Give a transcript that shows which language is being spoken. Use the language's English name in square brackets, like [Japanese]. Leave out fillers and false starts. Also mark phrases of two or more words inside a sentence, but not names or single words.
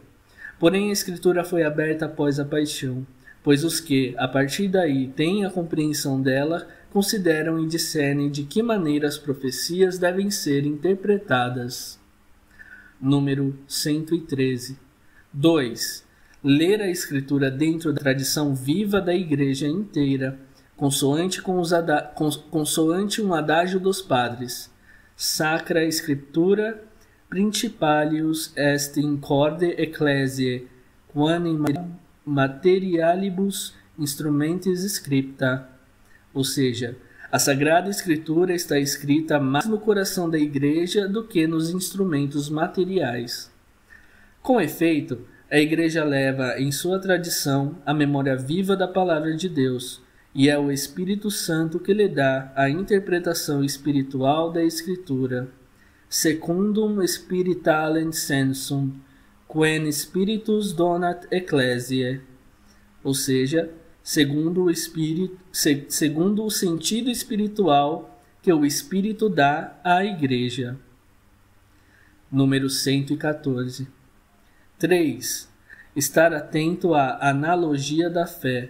[Portuguese] Porém, a Escritura foi aberta após a paixão, pois os que, a partir daí, têm a compreensão dela, consideram e discernem de que maneira as profecias devem ser interpretadas. Número 113. 2. Ler a Escritura dentro da tradição viva da Igreja inteira, consoante um adágio dos padres. [Latin] Sacra Scriptura principalius est in corde ecclesiae, quam in materialibus instrumentis scripta. [Portuguese] Ou seja, a Sagrada Escritura está escrita mais no coração da Igreja do que nos instrumentos materiais. Com efeito, a Igreja leva em sua tradição a memória viva da Palavra de Deus, e é o Espírito Santo que lhe dá a interpretação espiritual da Escritura. [Latin] Secundum spiritalem sensum, quem spiritus donat ecclesiae, [Portuguese] ou seja, segundo o sentido espiritual que o Espírito dá à Igreja. Número 114. 3. Estar atento à analogia da fé.